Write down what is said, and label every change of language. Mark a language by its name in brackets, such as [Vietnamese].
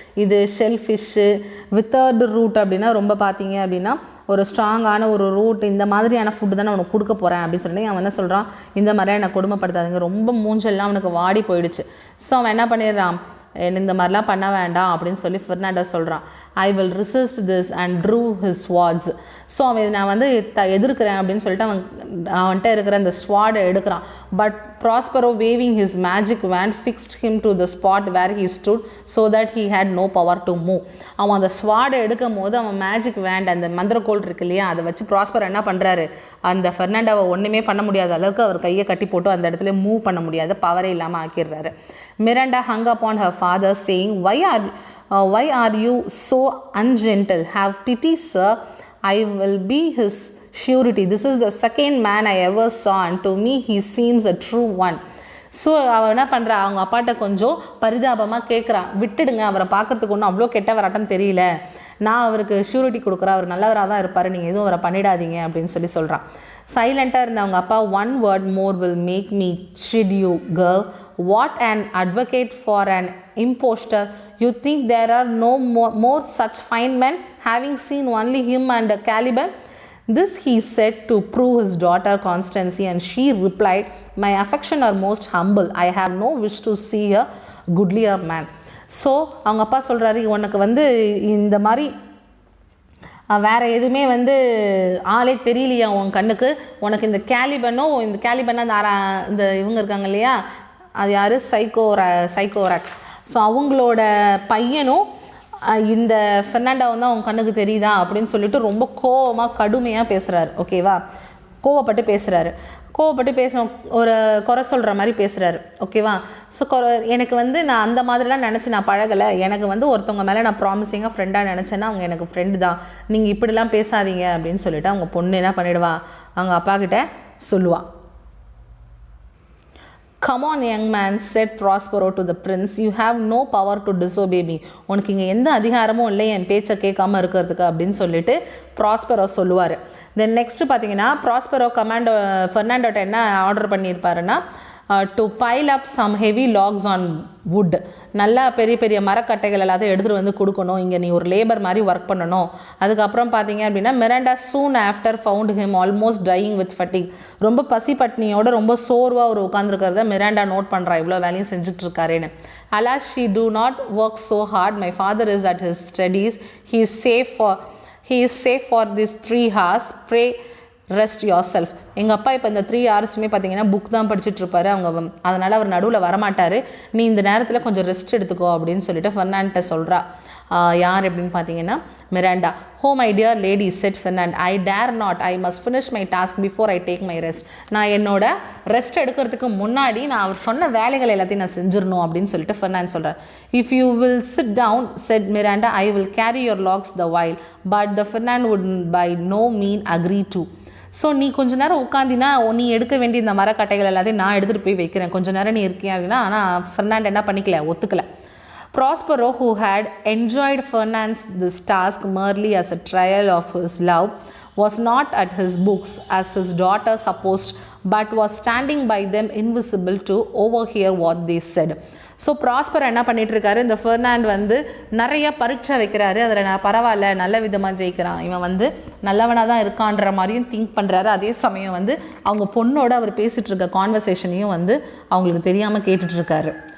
[Tamil] இது shell fish, வித்தர்டு root அப்படின்னா ரொம்ப பார்த்தீங்க அப்படின்னா ஒரு ஸ்ட்ராங்கான ஒரு ரூட், இந்த மாதிரியான ஃபுட்டு தான் நான் உனக்கு கொடுக்க போகிறேன் அப்படின்னு சொல்லி அவன் என்ன சொல்கிறான், இந்த மாதிரியாக என்னை கொடுமைப்படுத்தாதுங்க. ரொம்ப மூஞ்செல்லாம் அவனுக்கு வாடி போயிடுச்சு. ஸோ அவன் என்ன பண்ணிடுறான், இந்த மாதிரிலாம் பண்ண வேண்டாம் அப்படின்னு சொல்லி ஃபெர்னாண்டோ சொல்கிறான். [English] I will resist this and drew his swords. [Tamil] So அவன் நான் வந்து எதிர்க்கிறேன் அப்படின்னு சொல்லிட்டு அவன்கிட்ட இருக்கிற அந்த ஸ்வாடை எடுக்கிறான். [English] But Prospero waving his magic wand fixed him to the spot where he stood so that he had no power to move. [Tamil] அவன் அந்த ஸ்வாடை எடுக்கும் போது அவன் மேஜிக் வேண்ட், அந்த மந்திரக்கோள் இருக்கு இல்லையா, அதை வச்சு ப்ராஸ்பர் என்ன பண்ணுறாரு, அந்த ஃபெர்னாண்டோவை ஒன்றுமே பண்ண முடியாத அளவுக்கு அவர் கையை கட்டி போட்டு அந்த இடத்துல மூவ் பண்ண முடியாத பவரே இல்லாமல் ஆக்கிடுறாரு. [English] Miranda hung upon her father saying, why are you so ungentle? Have pity, sir. I will be his surety. This is the second man I ever saw, and to me he seems a true one. [Tamil] So அவன் என்ன பண்ணுறா, அவங்க அப்பாட்ட கொஞ்சம் பரிதாபமாக கேட்குறான், விட்டுடுங்க, அவரை பார்க்குறதுக்கு ஒன்றும் அவ்வளோ கெட்டவராட்டம் தெரியல, நான் அவருக்கு ஷூரிட்டி கொடுக்குறேன், அவர் நல்லவராக தான் இருப்பார், நீங்கள் எதுவும் அவரை பண்ணிடாதீங்க அப்படின்னு சொல்லி சொல்கிறான். சைலண்ட்டாக இருந்த அவங்க அப்பா, [English] one word more will make me chid you, girl. What an advocate for an impostor. You think there are no more such fine men, having seen only him and Caliban? This he said to prove his daughter constancy, and she replied, my affection are most humble. I have no wish to see a goodlier man. [Tamil] So அவங்க அப்பா சொல்கிறாரு, உனக்கு வந்து இந்த மாதிரி வேறு எதுவுமே வந்து ஆளே தெரியலையா உன் கண்ணுக்கு, உனக்கு இந்த கேலிபன்னா இந்த இவங்க இருக்காங்க இல்லையா, அது யார், சைக்கோராக்ஸ். ஸோ அவங்களோட பையனும் இந்த ஃபெர்னாண்டோவும் தான் உன் கண்ணுக்கு தெரியுதா அப்படின்னு சொல்லிட்டு ரொம்ப கோவமாக கடுமையாக பேசுகிறாரு. ஓகேவா, கோவப்பட்டு பேசுகிற ஒரு குறை சொல்கிற மாதிரி பேசுகிறாரு. ஓகேவா, ஸோ எனக்கு வந்து நான் அந்த மாதிரிலாம் நினச்சி நான் பழகலை, எனக்கு வந்து ஒருத்தவங்க மேலே நான் ப்ராமிசிங்காக ஃப்ரெண்டாக நினச்சேன்னா அவங்க எனக்கு ஃப்ரெண்டு தான், நீங்கள் இப்படிலாம் பேசாதீங்க அப்படின்னு சொல்லிவிட்டு அவங்க பொண்ணு என்ன பண்ணிடுவா, அவங்க அப்பா கிட்ட சொல்லுவாள். [English] Come on, young man, said Prospero to the prince. You have no power to disobey me. [Tamil] உனக்கு இங்கே எந்த அதிகாரமும் இல்லை என் பேச்சை கேட்காம இருக்கிறதுக்கு அப்படின்னு சொல்லிட்டு ப்ராஸ்பெரோ சொல்லுவார். தென் நெக்ஸ்ட்டு பார்த்தீங்கன்னா ப்ராஸ்பெரோ ஃபெர்னாண்டோட்ட என்ன order பண்ணியிருப்பாருன்னா, [English] to pile up some heavy logs on wood. [Tamil] நல்லா பெரிய பெரிய மரக்கட்டைகள் எல்லாத்தையும் எடுத்துகிட்டு வந்து கொடுக்கணும், இங்கே நீ ஒரு லேபர் மாதிரி ஒர்க் பண்ணணும். அதுக்கப்புறம் பார்த்தீங்க அப்படின்னா [English] Miranda soon after found him almost dying with fatigue. [Tamil] ரொம்ப பசி பட்னியோட ரொம்ப சோர்வாக ஒரு உட்காந்துருக்கிறத மிராண்டா நோட் பண்ணுறா, இவ்வளோ வேலையும் செஞ்சுட்டு இருக்காருன்னு. [English] Alas, she do not work so hard. My father is at his studies. He is safe for these 3 hours. Pray rest yourself. [Tamil] எங்கள் அப்பா இப்போ இந்த 3 ஹவர்ஸுமே பார்த்தீங்கன்னா புக் தான் படிச்சுட்ருப்பாரு, அதனால் அவர் நடுவில் வரமாட்டார், நீ இந்த நேரத்தில் கொஞ்சம் ரெஸ்ட் எடுத்துக்கோ அப்படின்னு சொல்லிட்டு ஃபெர்னாண்ட்ட சொல்கிறா. யார் அப்படின்னு பார்த்தீங்கன்னா [English] Miranda. Oh my dear lady said Ferdinand, I dare not, I must finish my task before I take my rest. [Tamil] நான் என்னோட ரெஸ்ட் எடுக்கிறதுக்கு முன்னாடி நான் அவர் சொன்ன வேலைகள் எல்லாத்தையும் நான் செஞ்சிடணும் அப்படின்னு சொல்லிட்டு ஃபெர்னாண்ட் சொல்கிறார். [English] If you will sit down said Miranda, I will carry your logs the while. But the Ferdinand would by no means agree to. [Tamil] So நீ கொஞ்சம் நேரம் உட்காந்தினா நீ எடுக்க வேண்டிய இந்த மரக்கட்டைகள் எல்லாத்தையும் நான் எடுத்துகிட்டு போய் வைக்கிறேன், கொஞ்சம் நேரம் நீ இருக்கியா அப்படின்னா. ஆனால் ஃபெர்னாண்ட் என்ன பண்ணிக்கல, ஒத்துக்கலை. [English] Prospero, who had enjoyed Fernand's this task merely as a trial of his love, was not at his books as his daughter supposed, but was standing by them invisible to overhear what they said. [Tamil] So prosper என்ன பண்ணிட்டு இருக்காரு, இந்த ஃபெர்னாண்ட் வந்து நிறைய பரீட்சை வைக்கிறாரு, அதில் நான் பரவாயில்ல நல்ல விதமாக ஜெயிக்கிறான், இவன் வந்து நல்லவனாக தான் இருக்கான்ற மாதிரியும் திங்க் பண்ணுறாரு. அதே சமயம் வந்து அவங்க பொண்ணோட அவர் பேசிகிட்டு இருக்க கான்வர்சேஷனையும் வந்து அவங்களுக்கு தெரியாமல் கேட்டுட்ருக்காரு.